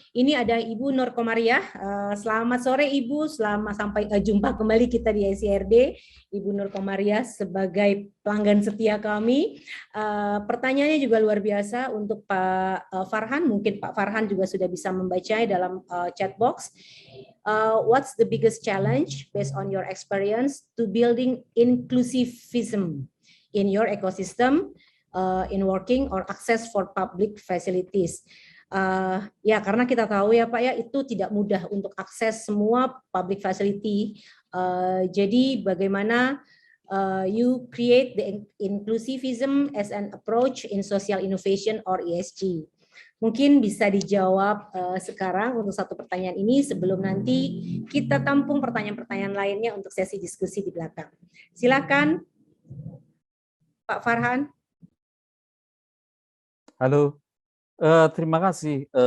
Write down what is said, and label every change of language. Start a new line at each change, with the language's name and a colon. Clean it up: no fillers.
Indonesian: Ini ada Ibu Nur Komariah. Selamat sore Ibu, selamat sampai jumpa kembali kita di ICRD. Ibu Nur Komariah sebagai pelanggan setia kami. Pertanyaannya juga luar biasa untuk Pak Farhan. Mungkin Pak Farhan juga sudah bisa membaca dalam chat box.
English: What's the biggest challenge based on your experience to building inclusivism in your ecosystem in working or access for public facilities?
Indonesian: Ya, karena kita tahu ya Pak ya, itu tidak mudah untuk akses semua public facility. Jadi bagaimana
English: you create the inclusivism as an approach in social innovation or ESG?
Indonesian: Mungkin bisa dijawab sekarang untuk satu pertanyaan ini sebelum nanti kita tampung pertanyaan-pertanyaan lainnya untuk sesi diskusi di belakang. Silakan Pak Farhan. Halo, terima kasih.